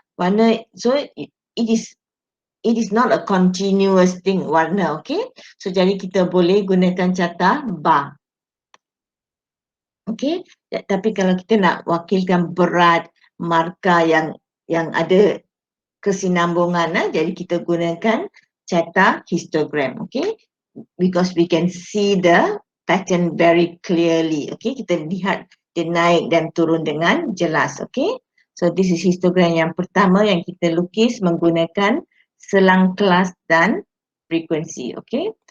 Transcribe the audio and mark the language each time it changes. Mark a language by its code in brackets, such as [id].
[en] Warna, so it is not a continuous thing, warna, okey? [ms] So jadi kita boleh gunakan carta bar. Okey, tapi kalau kita nak wakilkan berat markah yang ada kesinambungan, jadi kita gunakan carta histogram, okey? [en] Because we can see the pattern very clearly, okey? [ms] Kita lihat dia naik dan turun dengan jelas, okey? [en] So this is [ms] histogram yang pertama yang kita lukis menggunakan selang kelas dan frekuensi, okey?